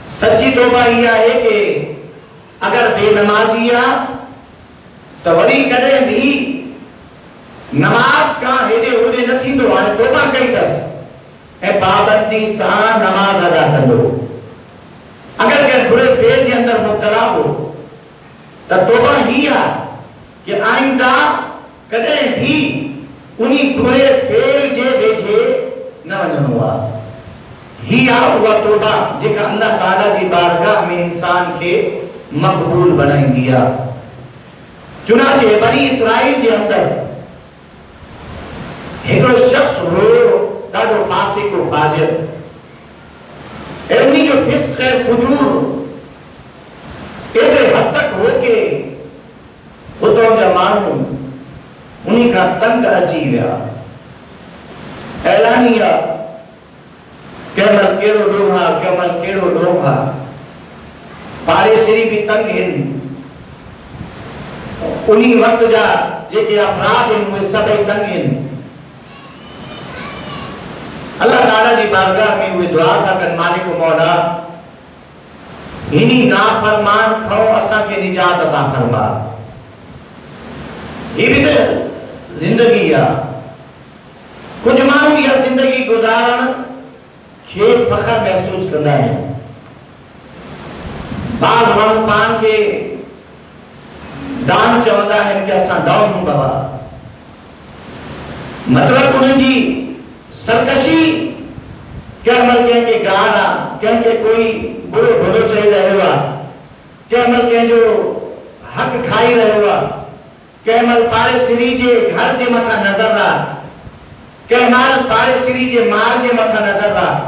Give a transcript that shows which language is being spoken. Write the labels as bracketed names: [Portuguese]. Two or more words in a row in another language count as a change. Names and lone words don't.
[Sindhi] सच्ची तौबा इहा है कि अगर बेनमाजी आ तो वरी कदे भी नमाज का हेदे होदे न थींदो। हाणे तौबा कई अथसि ऐं पाबंदी सां नमाज अदा कंदो। अगर के बुरे फेल जे अंदर मुब्तला हो तो तौबा ही आ कि आइंदा कदे भी उनी बुरे फेल जे वेझे न वञणो आहे। ही आ उहा तौबा जेका अल्लाह ताला जी बारगाह में इंसान के मक़बूल बनाईंदी आहे। चुनाचे बनी इसराइल जे अंदर हिकिड़ो शख्स हो ॾाढो फासिक हो फाजिर ऐं उन्ही जो फिस्क ऐं फुजूर एतिरे हद तक हो के उतां जा माण्हू उन्ही खां तंग अची विया। ऐलानिया कंहिंमहिल कहिड़ो ॾोहा कंहिंमहिल कहिड़ो ॾोहा। पाड़ेसिरी भी तंग आहिनि। उन्ही वक्त जा जेके अफराद आहिनि उहे सभई तंग आहिनि। अल्लाह ताला जी बारगाह में उहे दुआ था कनि, मालिक मौला इन्ही नाफरमान खां असांखे निजात अता फरमा। ही भी तो जिंदगी आ। कुछ माण्हू इहा जिंदगी गुजारण खे फख्र महसूस कंदा आहिनि। बाज़ माण्हू पाण खे दान चवंदा आहिनि कि असां डाउन हूं बाबा। मतलब उन्हनि जी सरकशी कंहिंमहिल कंहिंखे गाल आहे, कंहिंखे कोई बुरो भलो चई रहियो आहे, कंहिंमहिल कंहिंजो हक़ खाई रहियो आहे, कंहिंमहिल पाड़ेसिरी जे घर जे मथां नज़र आहे, कंहिंमहिल पाड़ेसिरी जे माल जे मथां नज़र आहे।